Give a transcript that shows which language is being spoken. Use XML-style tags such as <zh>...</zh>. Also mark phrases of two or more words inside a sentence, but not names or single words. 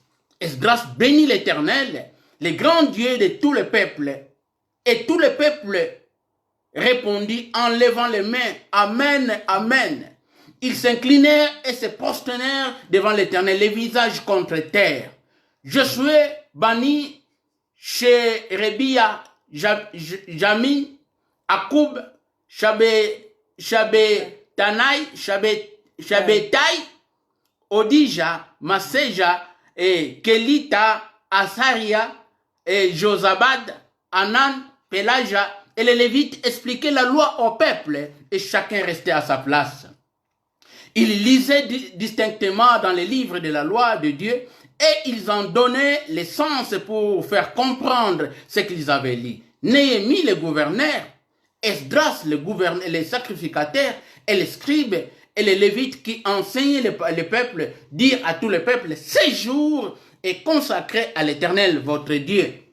<fr>Esdras bénit l'Éternel, le grand Dieu de tout le peuple, et tout le peuple répondit en levant les mains, Amen, Amen. Ils s'inclinèrent et se prosternèrent devant l'Éternel, les visages contre terre. Josué banni Sherebia, Jamin, Akoub, Shabetai, Odija, Maseja, et Kelita, Asaria, et Josabad, Anan, Pelaja, et les Lévites expliquaient la loi au peuple, et chacun restait à sa place. Ils lisaient distinctement dans les livres de la loi de Dieu, et ils en donnaient le sens pour faire comprendre ce qu'ils avaient lu. Néhémie, le gouverneur, Esdras, les sacrificateurs, et les scribes, et les lévites qui enseignaient le peuple, dirent à tout le peuple, ce jour est consacré à l'Éternel, votre Dieu.</fr>